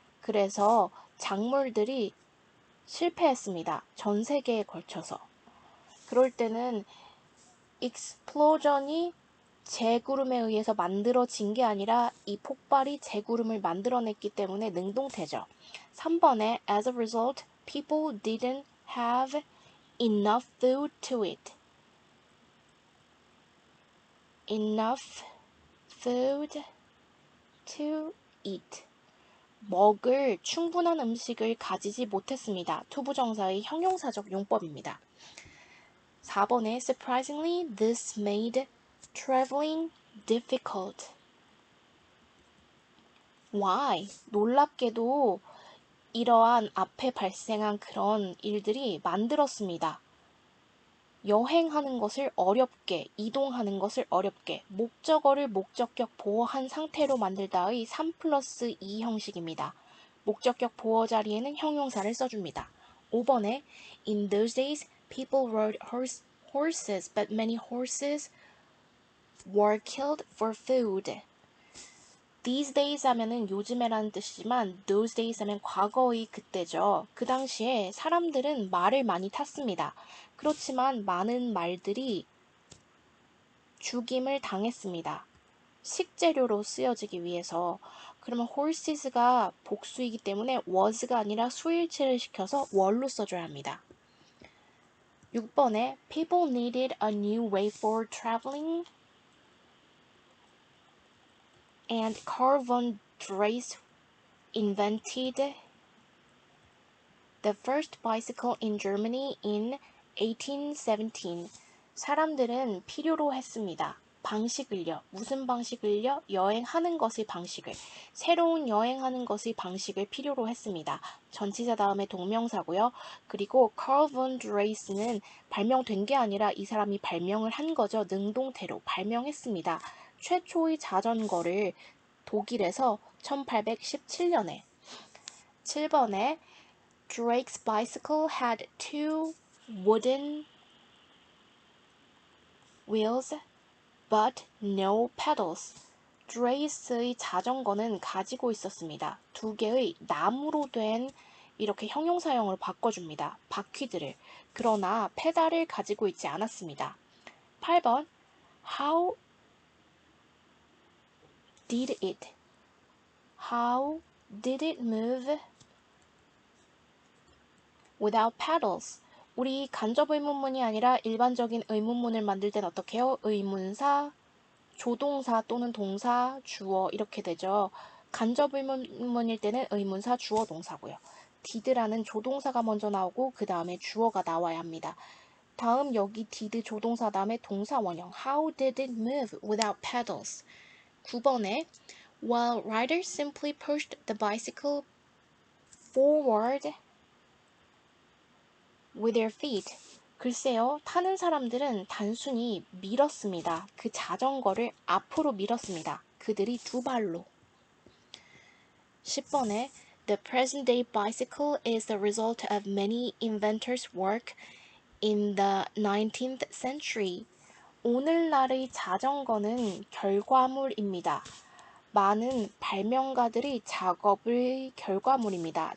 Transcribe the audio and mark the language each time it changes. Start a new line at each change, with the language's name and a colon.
Korean: 그래서 작물들이 실패했습니다. 전 세계에 걸쳐서. 그럴 때는 explosion이 재구름에 의해서 만들어진 게 아니라 이 폭발이 재구름을 만들어냈기 때문에 능동태죠. 3번에
English: as a result, people didn't have enough food to eat. enough food to eat.
Korean: 먹을 충분한 음식을 가지지 못했습니다. 투부정사의 형용사적 용법입니다. 4번에
English: surprisingly, this made traveling difficult. Why?
Korean: 놀랍게도 이러한 앞에 발생한 그런 일들이 만들었습니다. 여행하는 것을 어렵게, 이동하는 것을 어렵게, 목적어를 목적격 보어한 상태로 만들다의 3+2 형식입니다. 목적격 보어 자리에는 형용사를 써줍니다. 5번에
English: In those days, people rode horses, but many horses were killed for food. These days
Korean: 하면은 요즘에라는 뜻이지만
English: those days
Korean: 하면 과거의 그때죠. 그 당시에 사람들은 말을 많이 탔습니다. 그렇지만 많은 말들이 죽임을 당했습니다. 식재료로 쓰여지기 위해서. 그러면 horses가 복수이기 때문에 was가 아니라 수일치를 시켜서 were로 써줘야 합니다. 6번에
English: people needed a new way for traveling and Carl von Drais invented the first bicycle in Germany in 1817.
Korean: 사람들은 필요로 했습니다. 방식을요. 무슨 방식을요? 여행하는 것의 방식을. 새로운 여행하는 것의 방식을 필요로 했습니다. 전치사 다음에 동명사고요. 그리고 Carl von Dreis는 발명된 게 아니라 이 사람이 발명을 한 거죠. 능동태로 발명했습니다. 최초의 자전거를 독일에서 1817년에 7번에
English: Drake's bicycle had two wooden wheels but no pedals.
Korean: 드레이스의 자전거는 가지고 있었습니다. 두 개의 나무로 된 이렇게 형용사형으로 바꿔줍니다. 바퀴들을. 그러나 페달을 가지고 있지 않았습니다.
English: 8번 How did it? How did it move without pedals?
Korean: 우리 간접 의문문이 아니라 일반적인 의문문을 만들 땐 어떻게 해요? 의문사, 조동사 또는 동사, 주어 이렇게 되죠. 간접 의문문일 때는 의문사, 주어, 동사고요. did라는 조동사가 먼저 나오고 그 다음에 주어가 나와야 합니다. 다음 여기
English: did
Korean: 조동사 다음에 동사 원형
English: How did it move without pedals?
Korean: 9번에
English: While riders simply pushed the bicycle forward with their feet.
Korean: 글쎄요, 타는 사람들은 단순히 밀었습니다. 그 자전거를 앞으로 밀었습니다. 그들이 두 발로. 10번에
English: The present day bicycle is the result of many inventors' work in the 19th century.
Korean: 오늘날의 자전거는 결과물입니다. 많은 발명가들의 작업의 결과물입니다.